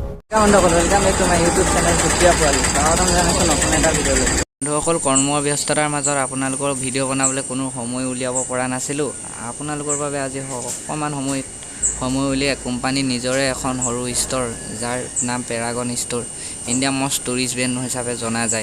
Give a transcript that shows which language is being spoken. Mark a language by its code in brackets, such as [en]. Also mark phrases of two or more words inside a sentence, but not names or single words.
[en] Welcome back to my YouTube channel [as] सुखिया पोৱালি স্বাগতম জনাইছোঁ নতুন এটা ভিডিঅ'লৈ। বন্ধুসকল কৰ্মৰ ব্যস্ততাৰ মাজত আপোনালোকৰ ভিডিঅ' বনাবলৈ কোনো সময় উলিয়াব পৰা নাছিলোঁ। আপোনালোকৰ বাবে আজি অকণমান সময় উলিয়াই কোম্পানী নিজৰে এখন সৰু ষ্ট'ৰ যাৰ নাম পেৰাগন ষ্ট'ৰ [en] India most tourist brand [as] হিচাপে জনা যায়।